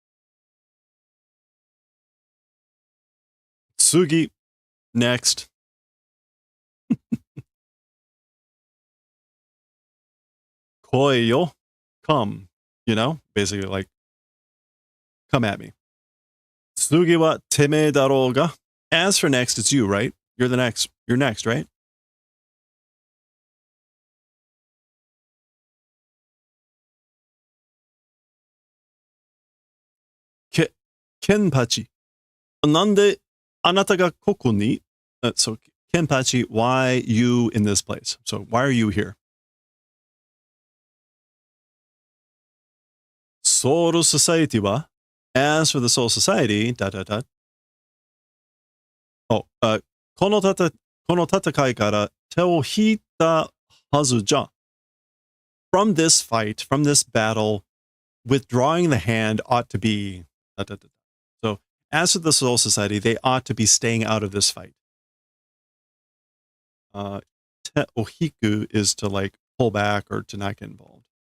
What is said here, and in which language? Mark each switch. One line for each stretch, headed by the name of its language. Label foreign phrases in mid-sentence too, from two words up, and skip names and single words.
Japanese: Tsugi, next. 来いよ, come.
English: You know, basically like, come at me.
Japanese: 次はてめえだろうが.
English: As for next, it's you, right? You're the next. You're next, right? Kenpachi.
Japanese: なんであなたがここに?
English: So, Kenpachi, why you in this place? So, why are you here? Soul Society wa? As for the Soul Society,
Japanese: Oh, この戦いから手を引いたはずじゃ.
English: From this fight, from this battle, withdrawing the hand ought to be. So, as for the Soul Society, they ought to be staying out of this fight.
Japanese: 手を引く
English: is to like pull back or to not get involved.